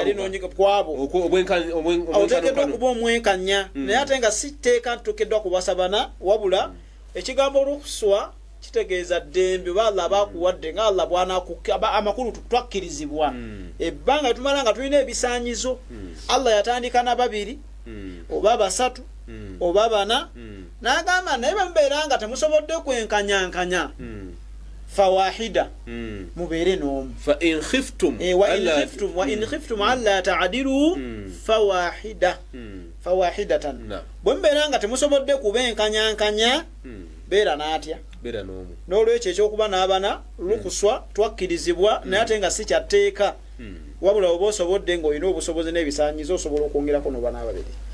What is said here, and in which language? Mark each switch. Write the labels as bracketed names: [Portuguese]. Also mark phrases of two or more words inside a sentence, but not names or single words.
[Ganda] ali n'onyiga kwabo oteekeddwa okuba omwenkanya naye ate nga si tteeka tuteekeddwa kubasabana wabula ekigambo rukhswa kitegeeza ddembe oba Allah abakuwadde nga Allah amakulu twakkirizibwa ebbanga tumala nga tulina ebisaanyizo Allah yatandika na 2 oba 3 oba 4 n'agamba naye bambeera nga temusobodde kwenkanyankanya fawahida mubeere n'omu [Arabic] فإن خفتم وإن خفتم ألا تعدلوا فواحدة [Ganda] bwe mbeera nga temusobodde kubenkanyankanya beera n'atya beera n'omu n'olwekyo ekyokuba n'abana lukuswa twakkirizibwa naye ate nga si kyatteeka wabula oba osobodde ng'olina obusobozi n'ebisaanyizo osobola okwongerako n'oba n'ababiri